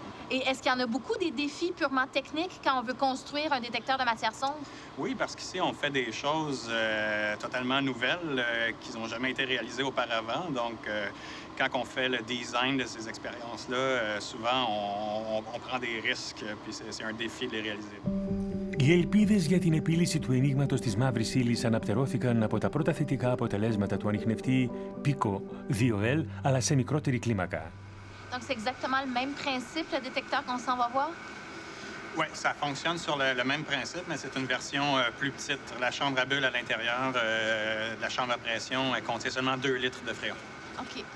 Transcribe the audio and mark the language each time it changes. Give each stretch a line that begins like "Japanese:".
French: Et est-ce qu'il y en a beaucoup des défis purement techniques quand on veut construire un détecteur de matière sombre? Oui, parce qu'ici, on fait des choses totalement nouvelles qui n'ont jamais été réalisées auparavant. Donc, quand on fait le design de ces expériences-là, souvent, on prend des risques, puis c'est un défi de les réaliser.
Greek: Οι ελπίδες για την επίλυση του ενίγματος της μαύρης ύλης αναπτερώθηκαν από τα πρώτα θετικά αποτελέσματα του ανιχνευτή Pico 2L, αλλά σε μικρότερη κλίμακα.
French: Donc, c'est exactement le même principe, le détecteur qu'on s'en va voir? Oui, ça fonctionne sur le même principe, mais c'est une version plus petite. La chambre à bulles à l'intérieur de la chambre à pression, elle contient seulement 2 litres de fréon. OK.